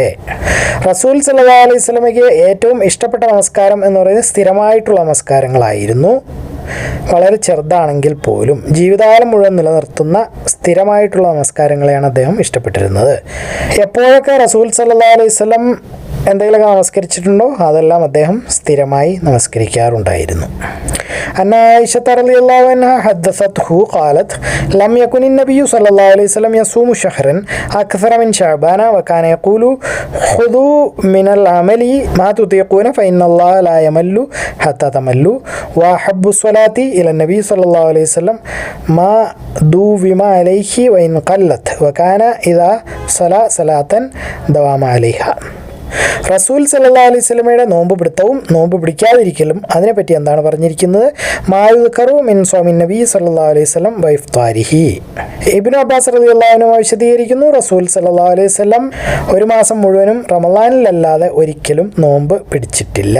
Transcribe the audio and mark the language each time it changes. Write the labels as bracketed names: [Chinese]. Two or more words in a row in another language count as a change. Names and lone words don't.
[Arabic] رسول صلى الله عليه وسلم [Malayalam] ഏറ്റവും ഇഷ്ടപ്പെട്ട നമസ്കാരം എന്ന് പറയുന്നത് സ്ഥിരമായിട്ടുള്ള നമസ്കാരങ്ങളായിരുന്നു. വളരെ ചെറുതാണെങ്കിൽ പോലും ജീവിതകാലം മുഴുവൻ നിലനിർത്തുന്ന സ്ഥിരമായിട്ടുള്ള നമസ്കാരങ്ങളെയാണ് അദ്ദേഹം ഇഷ്ടപ്പെട്ടിരുന്നത്. എപ്പോഴൊക്കെ [Arabic] رسول صلى الله عليه وسلم [Malayalam] എന്തെങ്കിലുമൊക്കെ നമസ്കരിച്ചിട്ടുണ്ടോ അതെല്ലാം അദ്ദേഹം സ്ഥിരമായി നമസ്കരിക്കാറുണ്ടായിരുന്നു. [Arabic] أن عائشة رضي الله عنها حدثته قالت لم يكن النبي صلى الله عليه وسلم يصوم شهرا أكثر من شعبان وكان يقول خذوا من العمل ما تطيقون فإن الله لا يمل حتى تملوا وأحب الصلاة إلى النبي صلى الله عليه وسلم ما دوم عليه وإن قلت وكان إذا صلى صلاة دوام عليها. رسول صلى الله عليه وسلم [Malayalam] നോമ്പ് പിടുത്തവും നോമ്പ് പിടിക്കാതിരിക്കലും അതിനെപ്പറ്റി എന്താണ് പറഞ്ഞിരിക്കുന്നത്? [Arabic] ما يذكر من صوم النبي صلى الله عليه وسلم وإفطاره. [Malayalam] ഇബ്നു അബ്ബാസ് [Arabic] رضي الله عنه [Malayalam] വിശദീകരിക്കുന്നു, [Arabic] رسول صلى الله عليه وسلم [Malayalam] ഒരു മാസം മുഴുവനും റമളാനിലല്ലാതെ ഒരിക്കലും നോമ്പ് പിടിച്ചിട്ടില്ല.